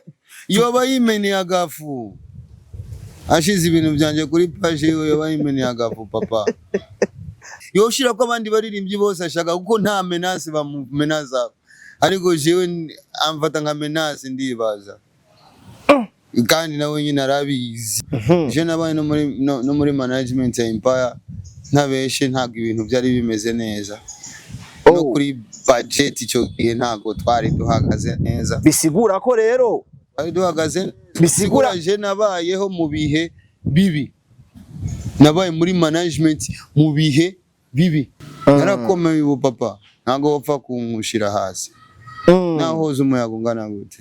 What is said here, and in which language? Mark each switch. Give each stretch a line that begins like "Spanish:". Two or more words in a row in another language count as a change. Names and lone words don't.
Rundi: yoba yimeneye agafu ashize ibintu byanje kuri page yoba yimeneye agafu papa yoshira ko abandi baririmbyi bose ashaka kuko nta menace bamumenaza ariko jewe amfata nka menace ndibaza kandi nawe nyine arabizi je nabaye no muri management ya Empire ntabeshe ntabwo ibintu byari bimeze neza no kuri budget icyo gihe ntago twari duhagaze neza bisigura ko rero twari duhagaze bisigura je nabayeho mu bihe bibi nabaye muri management mu bihe bibi narakomeye ubu papa ntago wapfa kungushira hasi nahoze umuyaga ungana gute